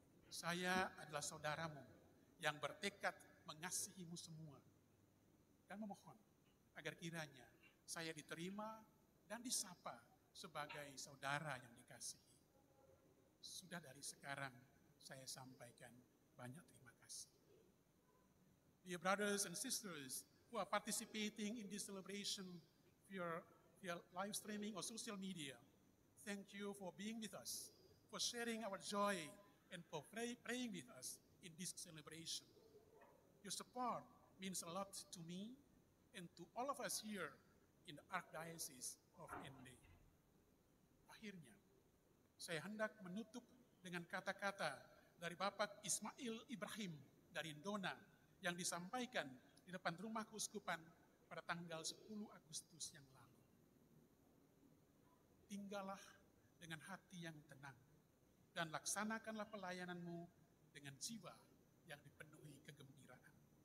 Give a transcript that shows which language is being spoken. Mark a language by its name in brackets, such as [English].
[Indonesian] Saya adalah saudaramu yang bertekad mengasihimu semua dan memohon agar kiranya saya diterima dan disapa sebagai saudara yang dikasihi. Sudah dari sekarang saya sampaikan banyak terima kasih. [English] Dear brothers and sisters who are participating in this celebration via live streaming or social media, thank you for being with us, for sharing our joy, and for praying with us in this celebration. Your support means a lot to me and to all of us here in the Archdiocese of Ende. [Indonesian] Akhirnya, saya hendak menutup dengan kata-kata dari Bapak Ismail Ibrahim dari Ndona yang disampaikan di depan rumah keuskupan pada tanggal 10 Agustus yang lalu. Tinggallah dengan hati yang tenang dan laksanakanlah pelayananmu dengan jiwa yang dipenuhi kegembiraan.